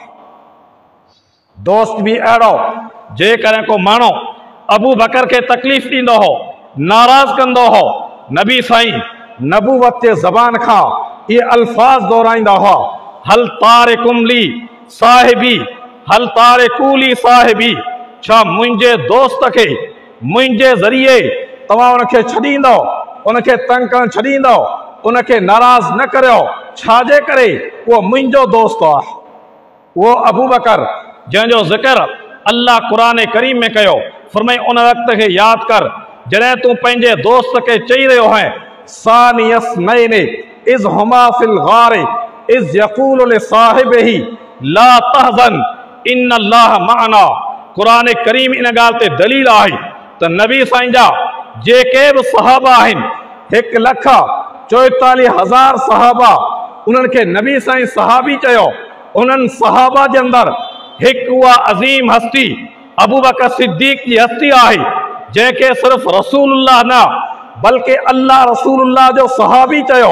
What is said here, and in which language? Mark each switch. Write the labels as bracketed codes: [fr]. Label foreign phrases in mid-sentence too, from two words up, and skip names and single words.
[sd] दोस्त बि अहिड़ो, जेकॾहिं को माण्हू अबू बकर खे तकलीफ़ ॾींदो हो, नाराज़ कंदो हो, नबी साईं नबूवत जे ज़बान खां इहे अल्फाज़ दोहराईंदा हुआ, [ar] هل تاركم لي صاحبي, هل تاركو لي صاحبي, [sd] छा मुंहिंजे दोस्त खे मुंहिंजे ज़रिए तव्हां उनखे छॾींदो, उनखे तंग करणु छॾींदो, उनखे नाराज़ न करियो, छाजे करे उहो मुंहिंजो दोस्त आहे। उहो अबू बकर जंहिंजो ज़िक्र अल्लाह क़ुरान करीम में कयो, फरमाई उन वक़्त खे यादि कर जॾहिं तूं पंहिंजे दोस्त खे चई रहियो है, [ar] ثاني اثنين إذ هما في الغار إذ يقول لصاحبه لا تحزن إن الله معنا. [sd] क़ुरान करीम इन ॻाल्हि ते दलील आहे त नबी साईं जा जेके बि सहाबा आहिनि, 1,44,000 सहाबा, उन्हनि खे नबी साईं सहाबी चयो। उन्हनि सहाबा जे अंदरि हिकु उहा अज़ीम हस्ती अबू बकर सिद्दीक़ जी हस्ती आहे, जंहिंखे सिर्फ़ु रसूलुल्लाह न बल्कि अल्लाह रसूलुल्लाह जो सहाबी चयो।